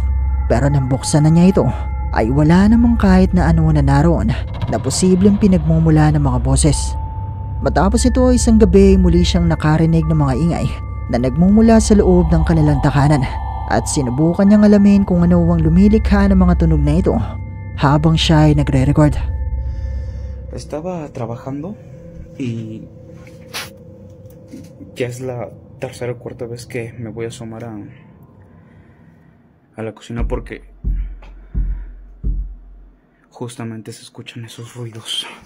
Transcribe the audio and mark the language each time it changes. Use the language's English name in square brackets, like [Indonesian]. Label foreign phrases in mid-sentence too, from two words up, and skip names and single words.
[Filipino] Pero nang buksan na niya ito, ay wala namang kahit na ano na naroon na posibleng pinagmumula ng mga boses. Matapos ito, isang gabi muli siyang nakarinig ng mga ingay na nagmumula sa loob ng kanilang tahanan at sinubukan niyang alamin kung ano ang lumilikha ng mga tunog na ito habang siya ay nagre-record. [Spanish] Estaba trabajando y ya es la tercera o cuarta vez que me voy a asomar a la cocina porque justamente se escuchan esos ruidos.